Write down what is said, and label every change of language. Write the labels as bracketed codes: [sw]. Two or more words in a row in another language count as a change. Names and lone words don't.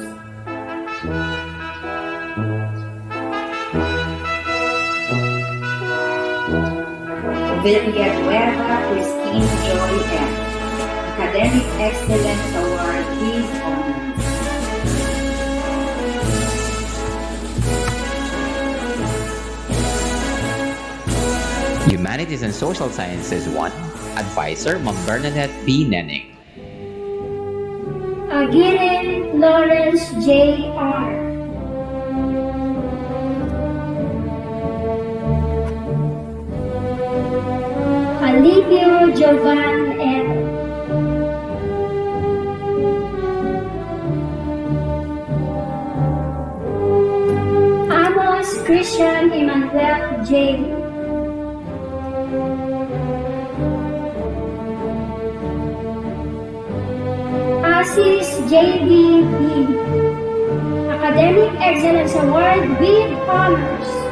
[en] Villanueva Christine Joy F. Academic Excellence Award with Honors. Humanities and Social Sciences 1, Advisor Ma'am Bernadette B. Nenning. Aguirre Lawrence J.R. Alipio Jovan L. Amos Christian Emmanuel J. Asis J.D.B. Academic Excellence Award with Honors.